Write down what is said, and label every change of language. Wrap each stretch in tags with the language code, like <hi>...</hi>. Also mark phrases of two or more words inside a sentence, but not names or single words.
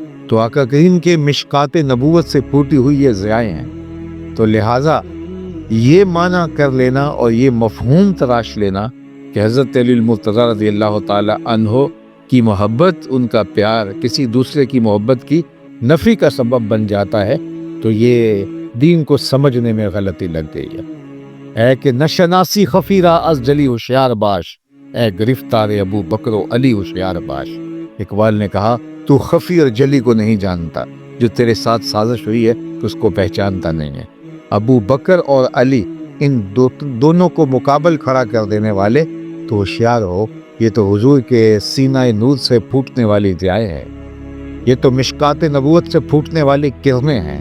<ur>تو آقا کریم کے مشکات نبوت سے پھوٹی ہوئی یہ ضیائیں ہیں، تو لہٰذا یہ معنی کر لینا اور یہ مفہوم تراش لینا کہ حضرت علی المرتضیٰ رضی اللہ تعالی عنہ کی محبت، ان کا پیار کسی دوسرے کی محبت کی نفی کا سبب بن جاتا ہے، تو یہ دین کو سمجھنے میں غلطی لگ گئی ہے۔</ur> <fa>اے کہ نشناسی خفیرہ از جلی ہوشیار باش، اے گرفتار ابو بکر و علی ہوشیار باش۔</fa> <ur>اقبال نے کہا تو خفی اور جلی کو نہیں جانتا، جو تیرے ساتھ سازش ہوئی ہے تو اس کو پہچانتا نہیں ہے۔ ابو بکر اور علی ان دونوں کو مقابل کھڑا کر دینے والے تو ہوشیار ہو، یہ تو حضور کے سینہ نور سے پھوٹنے والی ضیائیں ہیں، یہ تو مشکات نبوت سے پھوٹنے والی کرنیں ہیں۔</ur>